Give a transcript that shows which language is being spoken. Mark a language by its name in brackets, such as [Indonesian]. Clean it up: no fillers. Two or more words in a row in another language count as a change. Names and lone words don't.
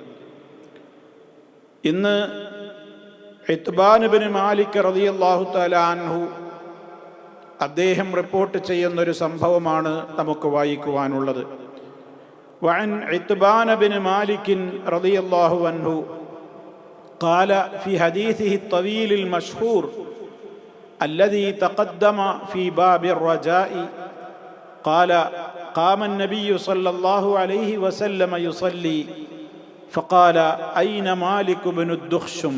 [Malayalam] ഇന്ന് ഇത്ബാൻ ഇബ്നു മാലിക് [Arabic] رضي الله تعالى عنه [Malayalam] അദ്ദേഹം റിപ്പോർട്ട് ചെയ്യുന്നൊരു സംഭവമാണ് നമുക്ക് വായിക്കുവാനുള്ളത്. [Arabic] وعن عتبان بن مالك رضي الله عنه قال في حديثه الطويل المشهور الذي تقدم في باب الرجاء قال قام النبي صلى الله عليه وسلم يصلي فقال أين مالك بن الدخشم؟